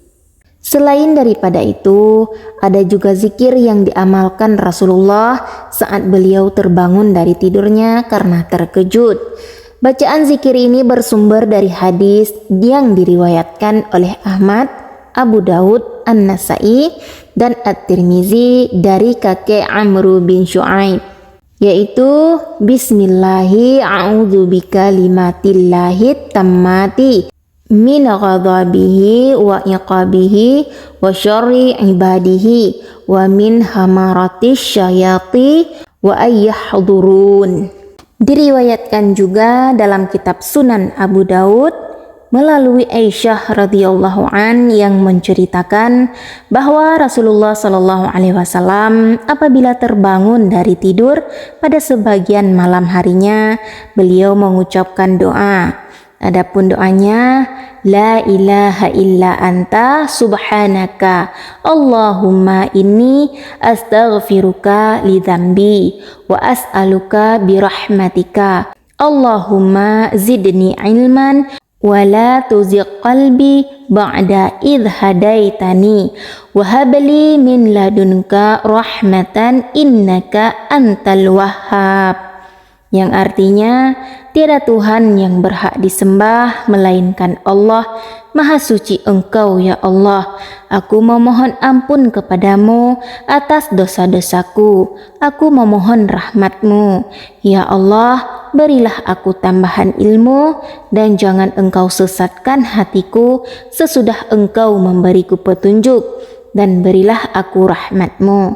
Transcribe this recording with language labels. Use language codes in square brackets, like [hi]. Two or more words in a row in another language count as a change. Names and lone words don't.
[id] Selain daripada itu, ada juga zikir yang diamalkan Rasulullah saat beliau terbangun dari tidurnya karena terkejut. Bacaan zikir ini bersumber dari hadis yang diriwayatkan oleh Ahmad, Abu Daud, An-Nasai, dan At-Tirmizi dari kakek Amr bin Shu'aib, yaitu [ar] بسم الله أعوذ بكلمات الله التامة من غضبه وعقابه وشر عباده ومن همزات الشياطين وأن يحضرون. [id] Diriwayatkan juga dalam kitab Sunan Abu Daud melalui Aisyah [ar] رضي الله عنها [id] yang menceritakan bahwa Rasulullah [ar] صلى الله عليه وسلم [id] apabila terbangun dari tidur pada sebagian malam harinya, beliau mengucapkan doa, Adapun doanya, [ar] لا إله إلا أنت سبحانك اللهم إني أستغفرك لذنبي وأسألك برحمتك اللهم زدني علما ولا تزغ قلبي بعد إذ هديتني وهب لي من لدنك رحمة إنك أنت الوهاب. [id] Yang artinya, tiada Tuhan yang berhak disembah melainkan Allah. Maha suci Engkau ya Allah. Aku memohon ampun kepadamu atas dosa-dosaku. Aku memohon rahmat-Mu. Ya Allah, berilah aku tambahan ilmu dan jangan Engkau sesatkan hatiku sesudah Engkau memberiku petunjuk, dan berilah aku rahmat-Mu.